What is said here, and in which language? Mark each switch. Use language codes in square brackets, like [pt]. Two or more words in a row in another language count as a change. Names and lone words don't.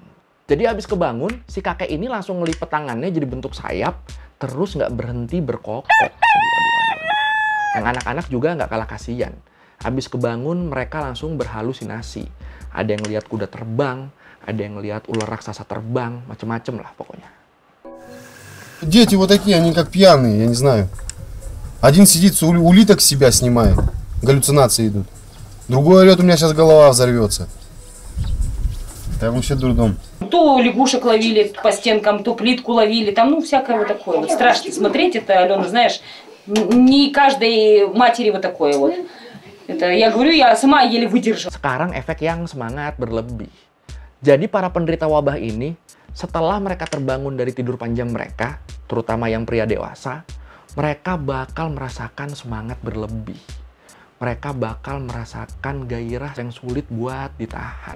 [id] Jadi habis kebangun, si kakek ini langsung ngelipet tangannya jadi bentuk sayap, terus nggak berhenti berkokok. Yang anak-anak juga nggak kalah kasihan. Habis kebangun mereka langsung berhalusinasi. Ada yang lihat kuda terbang, ada yang lihat ular raksasa terbang, macem-macem lah pokoknya. [ru] Дети вот такие, они как пьяные, я не знаю. Один сидит, улиток с себя снимает, галлюцинации идут. Другой орет, у меня сейчас голова взорвется. Это вообще дурдом. То лягушек ловили по стенкам, то плитку ловили, там, ну, всякое вот такое. Вот страшно смотреть это, Алена, знаешь, не каждой матери вот такое вот. Это, я говорю, я сама еле выдержала. [id] Sekarang efek yang semangat berlebih. Jadi para penderita wabah ini, setelah mereka terbangun dari tidur panjang mereka, terutama yang pria dewasa, mereka bakal merasakan semangat berlebih. Mereka bakal merasakan gairah yang sulit buat ditahan.